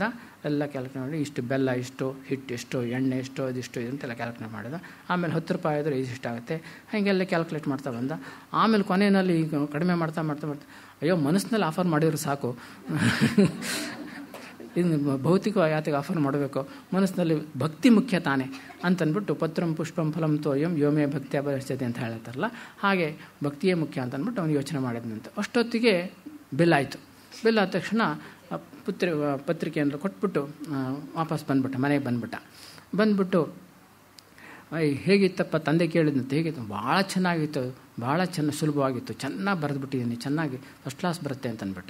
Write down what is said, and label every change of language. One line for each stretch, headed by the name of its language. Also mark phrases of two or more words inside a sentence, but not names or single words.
Kannada: ಎಲ್ಲ ಕ್ಯಾಲ್ಕುಲೇಟ್ ಮಾಡಿ, ಇಷ್ಟು ಬೆಲ್ಲ ಇಷ್ಟು, ಹಿಟ್ಟು ಎಷ್ಟು, ಎಣ್ಣೆ ಎಷ್ಟು, ಅದಿಷ್ಟು ಅಂತೆಲ್ಲ ಕ್ಯಾಲ್ಕುಲೇಟ್ ಮಾಡಿದ. ಆಮೇಲೆ 10 ರೂಪಾಯಿ ಆದರೂ ಇಷ್ಟಾಗುತ್ತೆ, ಹಾಗೆಲ್ಲ ಕ್ಯಾಲ್ಕುಲೇಟ್ ಮಾಡ್ತಾ ಬಂದ. ಆಮೇಲೆ ಕೊನೆಯಲ್ಲಿ ಈಗ ಕಡಿಮೆ ಮಾಡ್ತಾ ಮಾಡ್ತಾ ಮಾಡ್ತಾ, ಅಯ್ಯೋ ಮನಸ್ಸಿನಲ್ಲಿ ಆಫರ್ ಮಾಡಿದ್ರು ಸಾಕು, ಇನ್ನು ಭೌತಿಕ ಯಾತಿಗೆ ಆಫರ್ ಮಾಡಬೇಕು, ಮನಸ್ಸಿನಲ್ಲಿ ಭಕ್ತಿ ಮುಖ್ಯ ತಾನೆ ಅಂತಂದ್ಬಿಟ್ಟು
Sanskrit: ಪತ್ರಂ ಪುಷ್ಪಂ ಫಲಂ ತೋಯಂ ಯೋಮೇ ಭಕ್ತಿ ಅಪರಿಸ್ಥಿತಿ
Kannada: ಅಂತ ಹೇಳ್ತಾರಲ್ಲ, ಹಾಗೆ ಭಕ್ತಿಯೇ ಮುಖ್ಯ ಅಂತಂದ್ಬಿಟ್ಟು ಅವನು ಯೋಚನೆ ಮಾಡಿದಂತೆ. ಅಷ್ಟೊತ್ತಿಗೆ ಬಿಲ್ ಆಯಿತು. ಬಿಲ್ ಆದ ತಕ್ಷಣ ಪತ್ರಿಕೆಯನ್ನು ಕೊಟ್ಬಿಟ್ಟು ವಾಪಸ್ ಬಂದ್ಬಿಟ್ಟ, ಮನೆಗೆ ಬಂದ್ಬಿಟ್ಟು ಹೇಗಿತ್ತಪ್ಪ ತಂದೆ ಕೇಳಿದಂತೆ, ಹೇಗಿತ್ತು, ಭಾಳ ಚೆನ್ನಾಗಿತ್ತು, ಭಾಳ ಸುಲಭವಾಗಿತ್ತು, ಚೆನ್ನಾಗಿ ಬರೆದ್ಬಿಟ್ಟಿದ್ದೀನಿ, ಚೆನ್ನಾಗಿ
English: first class
Kannada: ಬರುತ್ತೆ ಅಂತಂದ್ಬಿಟ್ಟು.